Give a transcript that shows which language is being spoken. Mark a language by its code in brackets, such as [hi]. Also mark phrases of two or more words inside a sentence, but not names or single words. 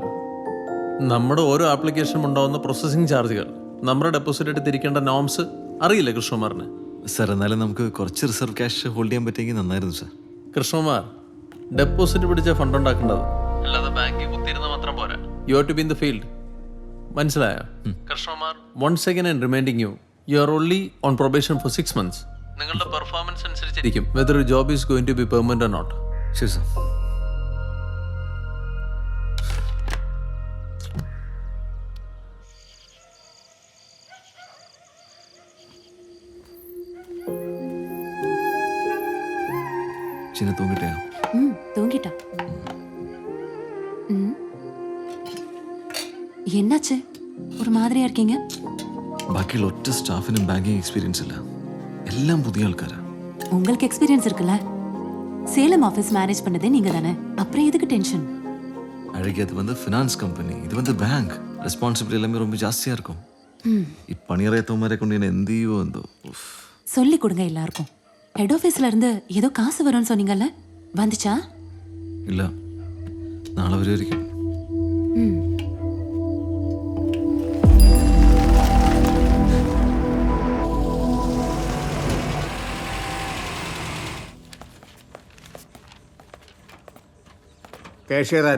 [ml] നമ്മുടെ ഓരോ ആപ്ലിക്കേഷനും ഉണ്ടാവുന്ന [en] processing charges, [ml] നമ്മുടെ ഡെപ്പോസിറ്റ് ആയിട്ട് തിരിക്കേണ്ട നോംസ് അറിയില്ലേ കൃഷ്ണകുമാറിന്? സർ, എന്നാലും നമുക്ക് കുറച്ച് [en] reserve cash hold [ml] ചെയ്യാൻ പറ്റിയെങ്കിൽ നന്നായിരുന്നു സർ. കൃഷ്ണകുമാർ, ഡെപ്പോസിറ്റ് പിടിച്ച ഫണ്ട് ഉണ്ടാക്കേണ്ടത്, അല്ലാതെ ബാങ്കിൽ കുത്തിയിരുന്ന മാത്രം പോരാ. [en] you have to be in the field. മനസ്സിലായോ കൃഷ്ണകുമാർ? once again I am reminding you, you are only on probation for 6 months. [ml] നിങ്ങളുടെ പെർഫോമൻസ് അനുസരിച്ചിരിക്കും [en] whether job is going to be permanent or not. [ml] ശരി സർ. [ta] சின்ன தூங்கிட்டியா? தூங்கிட்டா. என்னாச்சு, ஒரு மாதிரியா இருக்கீங்க? [ml] ബാക്കിയുള്ള ഒറ്റ സ്റ്റാഫിനും [en] banking experience [ml] ഇല്ല. എല്ലാം പുതിയ ആൾക്കാരാ. [ta] உங்களுக்கு எக்ஸ்பீரியன்ஸ் இருக்குல்ல? சேலம் [en] office manage [ta] பண்ணதே நீங்க தானே, அப்புறம் எதுக்கு டென்ஷன்? அழகி, அது வந்து [en] finance company, [ta] இது வந்து பேங்க். ரெஸ்பான்சிபிலிட்டி எல்லாமே ரொம்ப ஜாஸ்தியாக இருக்கும். [ml] இப்பணியறையத்தவமாരെ കൊണ്ട് ഞാൻ എന്ത് ചെയ്യുമോ എന്തോ. [ta] சொல்லி கொடுங்க எல்லாருக்கும். [en] head office [ta] இருந்து ஏதோ காசு வரும்னு சொன்னீங்கல்ல, வந்துச்சா? [ml] ഇല്ല, നാളെ വരുമായിരിക്കും. കാഷ്യർ ആരാ?